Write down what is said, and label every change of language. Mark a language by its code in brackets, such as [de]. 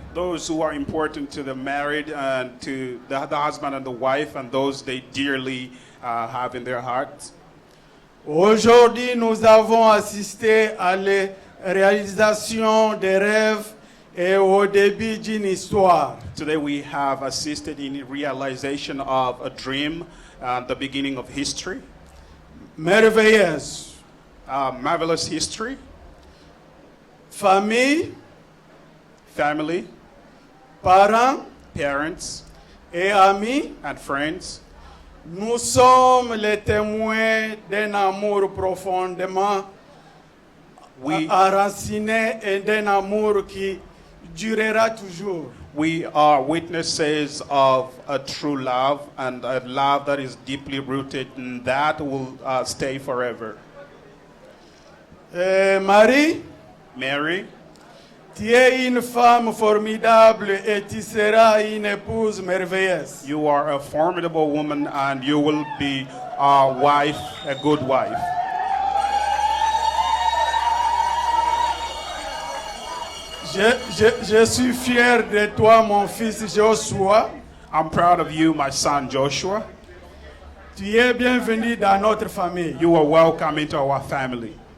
[en] Those who are important to the married and to the husband and the wife, and those they dearly have in their hearts. [fr] Aujourd'hui, nous avons assisté à la réalisation des rêves et au début d'une histoire. [en] Today we have assisted in realization of a dream, the beginning of history, [fr] Merveilleuse. [en] marvelous history, [fr] Famille, [en] family, [fr] parents [en] parents, [fr] et amis, [en] and friends. [fr] nous sommes les témoins d'un amour profondément enraciné et d'un amour qui durera toujours. [en] We are witnesses of a true love, and a love that is deeply rooted and that will stay forever. [fr] Marie, [en] Mary, [fr] tu es une femme formidable et tu seras une épouse merveilleuse. [en] you are a formidable woman and you will be a wife, a good wife. [fr] Je suis fier de toi, mon fils Joshua. [en] I'm proud of you, my son Joshua. [fr] Tu es bienvenu dans notre famille. [en] You are welcome into our family.